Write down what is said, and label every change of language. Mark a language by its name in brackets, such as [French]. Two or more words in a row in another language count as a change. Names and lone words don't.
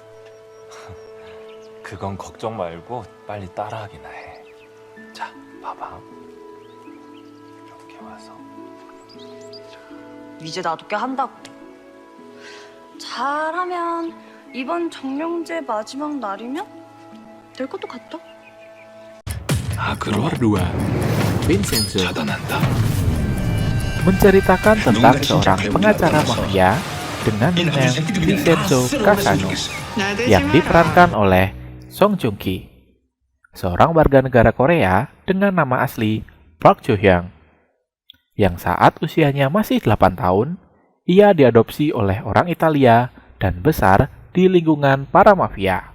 [Korean] 그건 걱정 말고 빨리 따라하기나 해. 자, 봐봐. 이렇게 와서. 이제 나도 꽤 한다고. 잘하면 이번 정령제 마지막 날이면 될 것도 같다. [Indonesian] Nomor 2, Vincenzo, [Korean] 차단한다. [Indonesian] menceritakan tentang seorang pengacara mafia dengan Vincenzo Casano yang diperankan oleh Song Joong Ki, seorang warga negara Korea dengan nama asli Park Jo Hyung, yang saat usianya masih 8 tahun, ia diadopsi oleh orang Italia dan besar di lingkungan para mafia.